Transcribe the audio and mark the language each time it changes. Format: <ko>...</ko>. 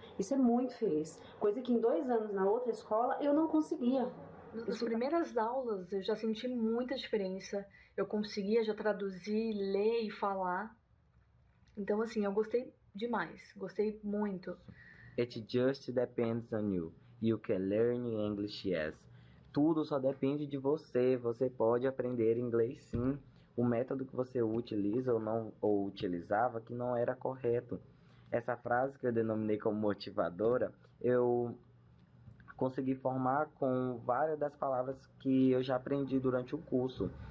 <pt>Isso é muito feliz. Coisa que em 2 anos na outra escola eu não conseguia. Nas primeiras aulas eu já senti muita diferença. Eu conseguia já traduzir, ler e falar. Então assim, eu gostei demais. Gostei muito.</pt> <en>It just depends on you. You can learn English, yes.</en> <pt>Tudo só depende de você. Você pode aprender inglês sim. O método que você utiliza ou não ou utilizava que não era correto. Essa frase que eu denominei como motivadora, eu consegui formar com várias das palavras que eu já aprendi durante o curso.</pt>